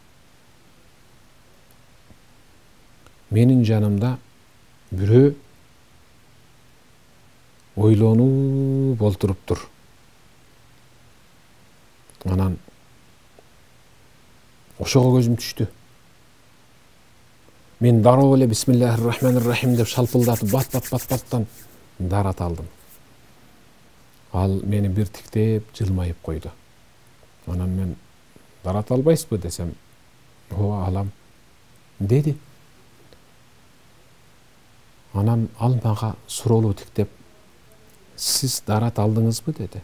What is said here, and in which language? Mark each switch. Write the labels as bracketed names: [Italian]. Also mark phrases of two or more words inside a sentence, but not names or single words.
[Kyrgyz] Менин жанымда бирөө ойлонуп олтуруптур. Анан ошого көзүм түштү. Мен дароо эле бисмиллахир-рахманир-рахим деп шалпылдатып бат-баттан дарат алдым. Ал мени бир тиктеп жылмайып койду. Анан мен: дарат албайсызбы десем, ооба алам деди. Анан ал мага суроолуу тиктеп: сиз дарат алдыңызбы деди.